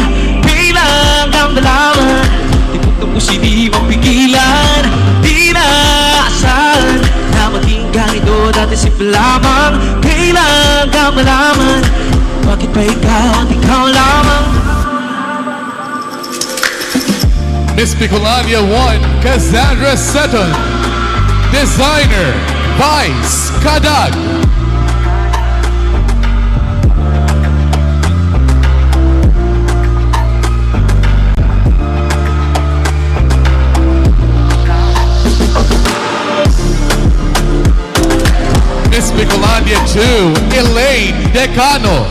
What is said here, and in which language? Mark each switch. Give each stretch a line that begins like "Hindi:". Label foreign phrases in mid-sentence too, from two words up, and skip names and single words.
Filipino: Kailangang malaman, tibok ng puso di mapigilan. Di na asahan na maging ganito, dati simple lamang. Kailangang malaman, bakit ba ikaw at ikaw lamang? Miss Bicolandia 1, Cassandra Sutton. Designer, Vice Kadag. Miss Bicolandia 2, Elaine Decano.